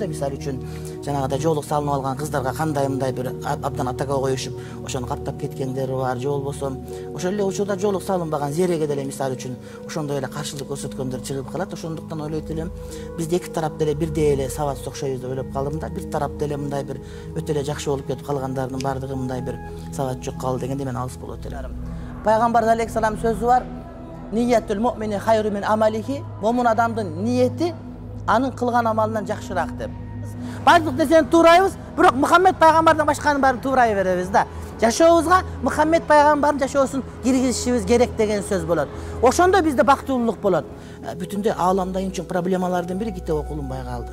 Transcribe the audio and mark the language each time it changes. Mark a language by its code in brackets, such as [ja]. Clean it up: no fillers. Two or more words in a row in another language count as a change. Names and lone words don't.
[ky] Мисалы үчүн жанагыда жоолук салынып алган кыздарга кандай мындай бир абдан атага коюшуп, ошону каптап кеткендери бар, же болбосо ошол эле учурда жоолук салынбаган зереге деле мисалы үчүн ошондой эле каршылык көрсөткөндөр чыгып калат. Ошондуктан ойлойт элем, бизде эки тарап деле бирдей эле сабатсыз окшойбуз деп ойлоп калдым да. Бир тарап деле мындай бир өтө эле жакшы болуп кетип калгандардын баардыгы мындай бир сабат жок калды дегенде мен алыс болот элем. Пайгамбар алейхиссалам сөзү бар. [ar] نية المؤمن خير من عمله. [ky] Момун адамдын ниети анын кылган амалынан жакшыраак деп. Бардык нерсени туурайбыз, бирок Мухаммед пайгамбардан башканын баарын туурай беребиз да. Жашообузга Мухаммед пайгамбардын жашоосун киргизишибиз керек деген сөз болот. Ошондо бизде бактылуулук болот. Бүтүндө ааламда эң чоң проблемалардын бири китеп окулунбай калды.